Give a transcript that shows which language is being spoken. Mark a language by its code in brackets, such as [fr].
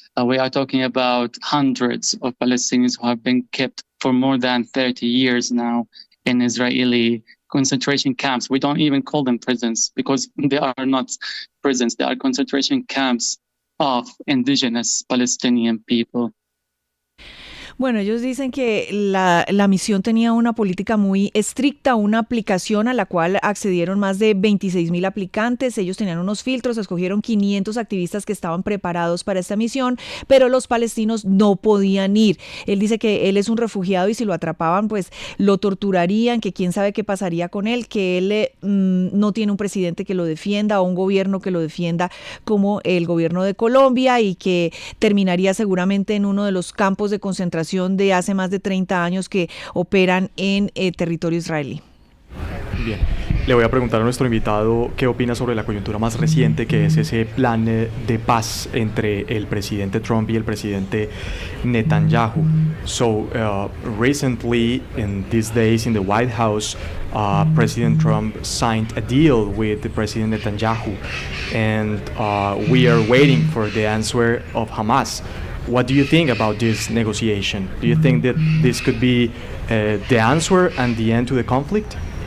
[en] We are talking about hundreds of Palestinians who have been kept for more than 30 years now in Israeli concentration camps. We don't even call them prisons because they are not prisons. They are concentration camps of indigenous Palestinian people. [es] Bueno, ellos dicen que la misión tenía una política muy estricta, una aplicación a la cual accedieron más de 26,000 aplicantes. Ellos tenían unos filtros, escogieron 500 activistas que estaban preparados para esta misión, pero los palestinos no podían ir. Él dice que él es un refugiado y si lo atrapaban, pues lo torturarían, que quién sabe qué pasaría con él, que él no tiene un presidente que lo defienda o un gobierno que lo defienda como el gobierno de Colombia y que terminaría seguramente en uno de los campos de concentración de hace más de 30 años que operan en territorio israelí. Bien, le voy a preguntar a nuestro invitado qué opina sobre la coyuntura más reciente, que es ese plan de paz entre el presidente Trump y el presidente Netanyahu. [en] So, recently, in these days in the White House, President Trump signed a deal with the President Netanyahu, and we are waiting for the answer of Hamas. What do you think about this negotiation? Do you think that this could be the answer and the end to the conflict?